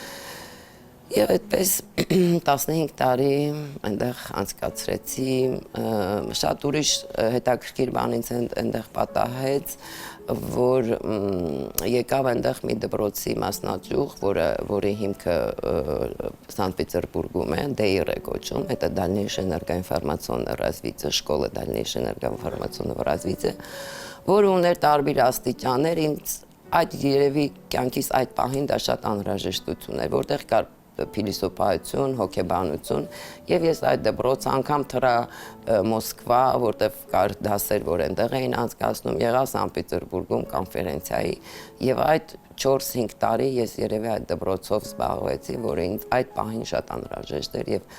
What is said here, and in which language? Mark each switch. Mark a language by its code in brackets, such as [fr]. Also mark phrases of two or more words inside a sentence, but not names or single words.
[hy] Եվ այդպես 15 տարի այնտեղ անցկացրեցի, շատ ուրիշ հետաքրքիր բան ինձ այնտեղ պատահեց, որ եկավ այնտեղ մի դպրոցի մասնաճյուղ, որի հիմքը Սանտ Պետերբուրգում է, ԴԵԻՌ է կոչում, [ru] это дальнейшее энергоинформационное развитие, школа дальнейшее энергоинформационного развития, [hy] որը ուներ տարբեր աստիճաններ, ինձ այդ երևի կյանքիս այդ պահին դա շատ անհրաժեշտություն էր, որտեղ կար փիլիսոփայություն, հոգեբանություն եւ ես այդ դպրոց անգամ թրա Մոսկվա, որտեղ կար դասեր, որ այնտեղ էին անցկացնում, եղա Սանտ Պետերբուրգում կոնֆերենցիայի եւ այդ 4-5 տարի ես երևի այդ դպրոցով զբաղվեցի, որը ինձ այդ պահին շատ անհրաժեշտ էր եւ